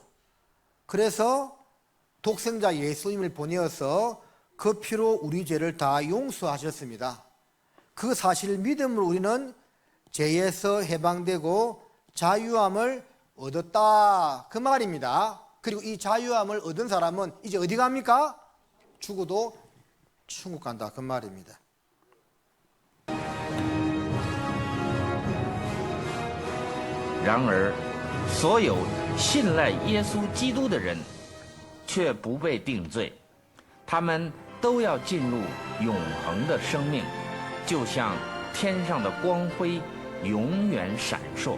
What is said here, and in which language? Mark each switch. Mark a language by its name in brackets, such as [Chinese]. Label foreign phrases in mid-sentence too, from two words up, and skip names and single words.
[Korean] 그래서 독생자 예수님을 보내어서 그 피로 우리 죄를 다 용서하셨습니다. 그 사실을 믿음으로 우리는 죄에서 해방되고 자유함을 얻었다, 그 말입니다. 그리고 이 자유함을 얻은 사람은 이제 어디 갑니까? 죽어도 천국 간다, 그 말입니다. [Chinese] 然而，所有信赖耶稣基督的人，却不被定罪，他们都要进入永恒的生命，就像天上的光辉永远闪烁。